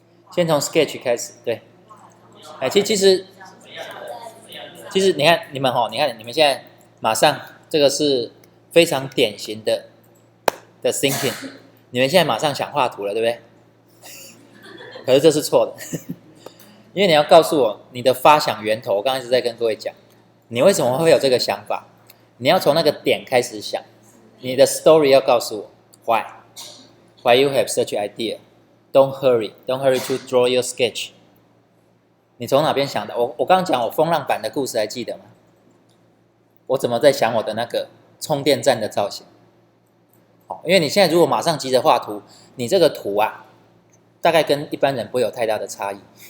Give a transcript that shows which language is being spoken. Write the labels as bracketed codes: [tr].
[zh] 先从 sketch 开始，对。哎，其实你看你们你看你们现在马上这个是非常典型的 thinking， 你们现在马上想画图了，对不对？可是这是错的。因为你要告诉我你的发想源头，我刚才一直在跟各位讲，你为什么会有这个想法？你要从那个点开始想，你的 story 要告诉我 [en] why you have such idea. Don't hurry to draw your sketch. [zh] 你从哪边想的？我刚刚讲我风浪板的故事还记得吗？我怎么在想我的那个充电站的造型？因为你现在如果马上急着画图，你这个图啊，大概跟一般人不会有太大的差异。